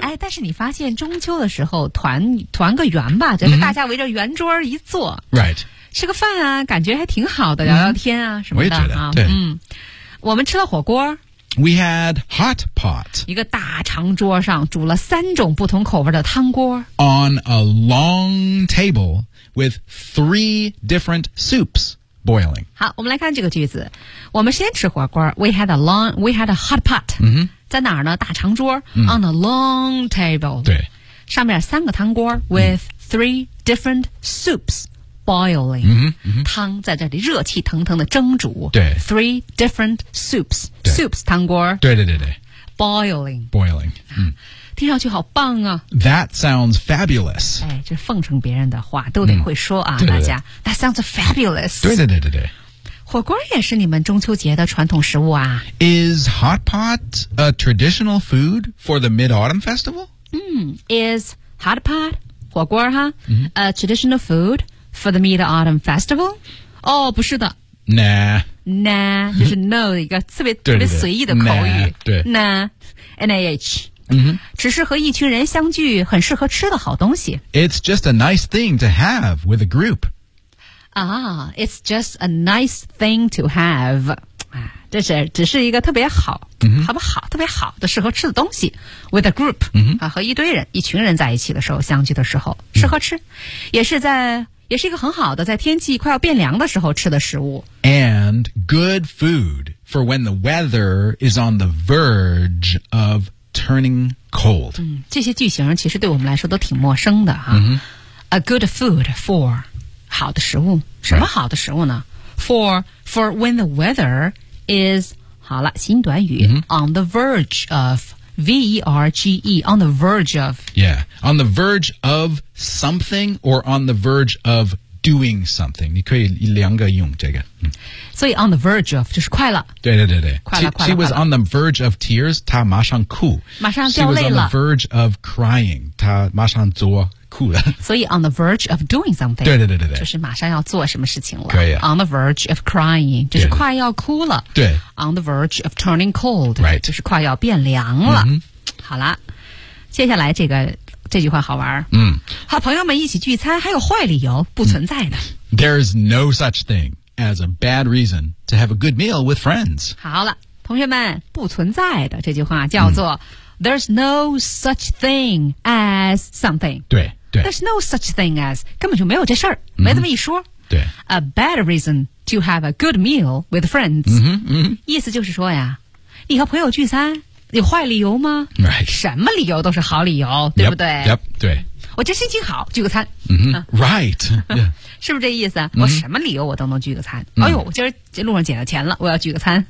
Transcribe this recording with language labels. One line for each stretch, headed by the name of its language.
Chinese: 哎，但是你发现中秋的时候团个圆吧就是大家围着圆桌一坐、
English: mm-hmm. right.
Chinese: 吃个饭啊感觉还挺好的聊聊天啊、mm-hmm. 什么的我也觉得、啊、对、嗯、我们吃了火锅
English: We had hot pot
Chinese: 一个大长桌上煮了三种不同口味的汤锅
English: On a long table with three different soups boiling.
Chinese: 好，我们来看这个句子。我们先吃火锅。
English: We had a hot pot.、 Mm-hmm.
Chinese: 在哪儿呢？大长桌。
English: Mm-hmm. On a long table.
Chinese: 对。上面三个汤锅
English: with、mm-hmm. three different soups boiling. Mm-hmm. Mm-hmm.
Chinese: 汤在这里热气腾腾的蒸煮。对。
English: Three different soups. Soups 汤锅。
Chinese: 对对对对。
English: Boiling. Boiling.、
Chinese: 啊、听上去好棒啊。
English: That sounds fabulous.
Chinese: 哎，这奉承别人的话都得会说啊、嗯、对对对
English: 大家。That sounds fabulous.
Chinese: 对对对对对。火锅也是你们中秋节的传统食物啊。
English: Is hot pot a traditional food for the Mid-Autumn Festival? Is hot pot, 火锅哈、
Chinese: 嗯、
English: a traditional food for the Mid-Autumn Festival?
Chinese: 哦，不是的。
English: Nah,
Chinese: 就是 no 一个特别特别随意的口语。
English: Nah, mm-hmm.
Chinese: 只是和一群人相聚很适合吃的好东西。
English: It's just a nice thing to have with a group. It's just a nice thing to have.
Chinese: 这是只是一个特别好、
English: mm-hmm.
Chinese: 好不好特别好的适合吃的东西
English: with a group,、 mm-hmm.
Chinese: 啊、和一堆人一群人在一起的时候相聚的时候适合吃、mm-hmm. 也是一个很好的在天气快要变凉的时候吃的食物。
English: And good food for when the weather is on the verge of turning cold.、
Chinese: 嗯、这些句型其实对我们来说都挺陌生的、啊。
English: Mm-hmm. A good food for
Chinese: 好的食物。什么好的食物呢、
English: right. For when the weather is,
Chinese: 好了新短语、
English: mm-hmm. on the verge of, V-E-R-G-E, on the verge of. Yeah. On the verge of something or on the verge of doing something.
Chinese: 你可以两个用这个。所以
English: on the verge of,
Chinese: 就是快了。对对对对。快了快了。
English: She was on the verge of tears,
Chinese: 她马上哭。马上掉泪了。
English: She was on the verge of crying,
Chinese: 她马上做哭了。
English: 所以 on the verge of doing something.
Chinese: 对对对对对。就是马上要做什么事情了。可以啊。
English: On the verge of crying,
Chinese: 就是快要哭了。对。
English: On the verge of turning cold. Right.
Chinese: 就是快要变凉了。
English: Mm-hmm.
Chinese: 好了。接下来这个。这句话好玩嗯，和朋友们一起聚餐还有坏理由不存在的、嗯、
English: There is no such thing as a bad reason to have a good meal with friends
Chinese: 好了同学们不存在的这句话叫做、嗯、
English: There's no such thing as something
Chinese: 对对
English: There's no such thing as
Chinese: 根本就没有这事儿、嗯、没这么一说对
English: A bad reason to have a good meal with friends
Chinese: 嗯哼嗯哼意思就是说呀你和朋友聚餐有坏理由吗、
English: right.
Chinese: 什么理由都是好理由对不对
English: yep, 对。
Chinese: 我这心情好聚个餐。
English: Mm-hmm. Right.、Yeah.
Chinese: 是不是这意思、
English: mm-hmm.
Chinese: 我什么理由我都能聚个餐。
English: Mm-hmm.
Chinese: 哎呦我今儿路上捡到钱了我要聚个餐。